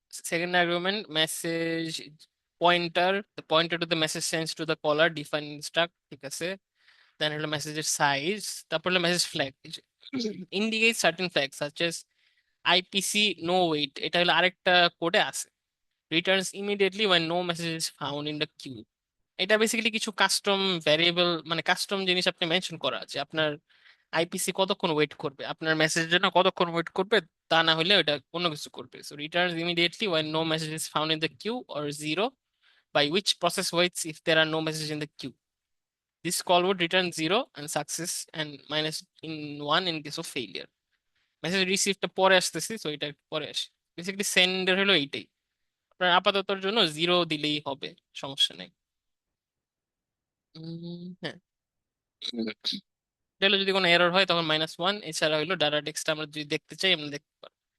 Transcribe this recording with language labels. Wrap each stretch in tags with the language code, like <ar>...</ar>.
<en>Second argument message pointer, the pointer to the message sends to the caller define struct, ঠিক আছে।</en> <bn>দেন হলো মেসেজের size, তারপর হলো message flag,</bn> <en>indicate certain flag such as IPC no wait,</en> <bn>এটা হলো আরেকটা কোডে আছে।</bn> <en>Returns immediately when no message is found in the queue।</en> <bn>এটা বেসিক্যালি কিছু কাস্টম ভ্যারিয়েবল, মানে কাস্টম জিনিস আপনি মেনশন করা আছে, আপনার আইপিসি কতক্ষণ ওয়েট করবে, আপনার মেসেজের জন্য কতক্ষণ ওয়েট করবে, তা না হলে ওটা অন্য কিছু করবে।</bn> <en>So returns immediately when no message is found in the queue, or 0 by which process waits if there are no messages in the queue। This call would return 0 and success and minus in 1 in case of failure.</en> <bn>Message রিসিভটা পরে আসতেছি, তো এটা একটু পরে আসি। Basically sender হলো এইটাই, আপনার আপাততর জন্য 0 দিলেই হবে, সমস্যা নেই। হ্যাঁ, এটা হলো যদি কোনো এরর হয় তখন -1, এছাড়া হলো ডাটা টেক্সট আমরা যদি দেখতে চাই আমরা দেখতে পারবো।</bn>